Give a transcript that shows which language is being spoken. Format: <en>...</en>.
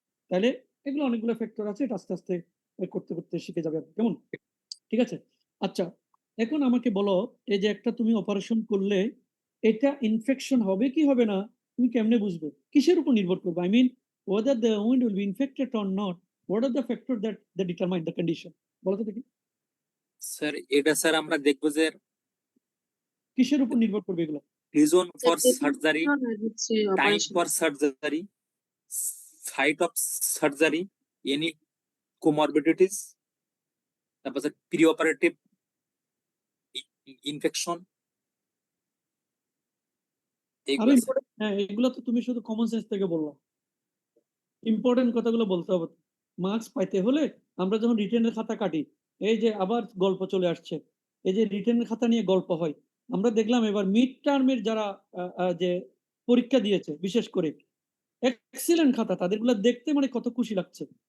<bn>তাহলে এগুলো অনেকগুলো ফ্যাক্টর আছে, এটা আস্তে আস্তে করতে করতে শিখে যাবে। কেমন? ঠিক আছে। আচ্ছা, এখন আমাকে বলো, এই যে একটা তুমি অপারেশন করলে এটা ইনফেকশন হবে কি হবে না তুমি কেমনে বুঝবে? কিসের উপর নির্ভর করবে?</bn> <en>I mean whether the wound will be infected or not, what are the factors that determine the condition?</en> <bn>বলো তো দেখি, স্যার এটা স্যার আমরা দেখবো যে কিসের উপর নির্ভর করবে এগুলো?</bn> <en>reason for Sir, surgery,</en> <bn>হচ্ছে</bn> <en>time operation for surgery, site of surgery, any comorbidities,</en> <bn>তারপর স্যার</bn> <en>preoperative infection,</en> <bn>আরো ইম্পর্টেন্ট, হ্যাঁ এগুলো তো তুমি শুধু কমন সেন্স থেকে বললা, ইম্পর্টেন্ট কথাগুলো বলতে হবে। মার্কস পাইতে হলে আমরা যখন রিটেনের খাতা কাটি, এই যে আবার গল্প চলে আসছে, এই যে রিটেনের খাতা নিয়ে গল্প হয়। আমরা দেখলাম এবার মিড টার্মের যারা যে পরীক্ষা দিয়েছে, বিশেষ করে এক্সিলেন্ট খাতা, তাদেরগুলো দেখতে মানে কত খুশি লাগছে।</bn>